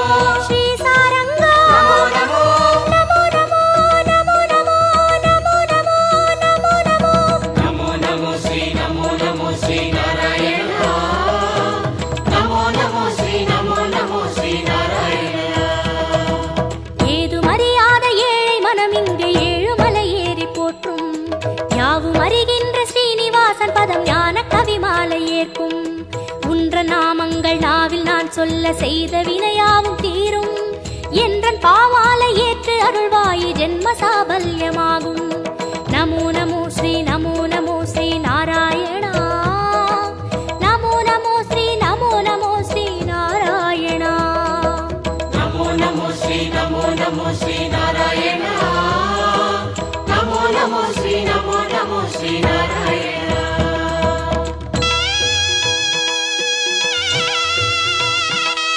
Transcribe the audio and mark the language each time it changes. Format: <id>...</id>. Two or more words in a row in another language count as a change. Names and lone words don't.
<sa>ಶ್ರೀ ಸಾರಂಗ नमो नमो ನಮೋ ನಮೋ ನಮೋ ನಮೋ ನಮೋ ನಮೋ ನಮೋ ನಮೋ नमो नमो श्री नमो नमो श्री नारायण नमो नमो श्री नमो नमो श्री नारायण</sa> <ta>ஏது மறியாத ஏழை மனம் இங்கே ஏழுமலை ஏறி போற்றும் யாவும் அறிகின்ற ஸ்ரீனிவாசன் பதம் ஞான கவிமாலை ஏற்கும் உன்ற நாமங்கள் நாவில் நான் சொல்ல செய்த வினையாவும் தீரும் என்றன் பாவாலை ஏற்று அருள்வாயி ஜென்ம சாபல்யமாகும்</ta> <sa>नमो नमो श्री नमो नमो श्री नारायणा नमो नमो श्री नमो नमो श्री नारायणा नमो नमो श्री नमो नमो श्री नारायण नमो नमो श्री नमो नमो श्री नारायण</sa>